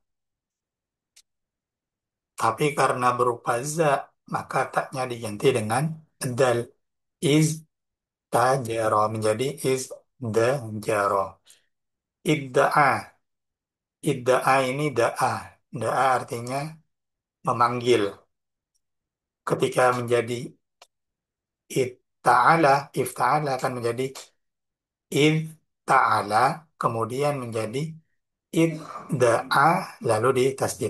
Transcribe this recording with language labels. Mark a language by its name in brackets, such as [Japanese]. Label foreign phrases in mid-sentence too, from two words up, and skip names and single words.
[Indonesian] Tapi karena berupa za, maka taknya diganti dengan dal. [Arabic] ازتجر menjadi ازدجر. ادّعى. ادّعى ini da'a. [Indonesian] Da'a artinya memanggil. Ketika menjadi ifta'ala, ifta'ala akan menjadi [Arabic] ادتعى, [Indonesian] kemudian menjadi idda'a, lalu ditasdid.